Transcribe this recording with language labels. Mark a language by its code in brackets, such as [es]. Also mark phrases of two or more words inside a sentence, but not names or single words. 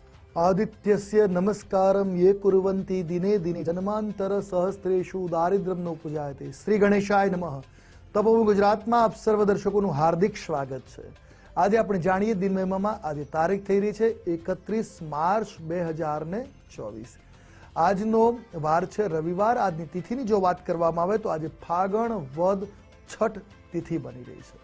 [sa] आदित्यस्य नमस्कारं ये कुर्वन्ति दिने दिने जन्मांतर सहस्त्रेषु दारिद्र्यं न पूजायते। श्री गणेशाय नमः। [gu] तपोवन गुजरातમાં આપ સર્વ દર્શકોનું હાર્દિક સ્વાગત છે। આજે આપણે જાણીએ દિન મહિમામાં આજે તારીખ થઈ રહી છે 31 માર્ચ 2024। આજનો વાર છે રવિવાર। આજની તિથિની જો વાત કરવામાં આવે તો આજે ફાગણ વદ છઠ તિથિ બની રહી છે।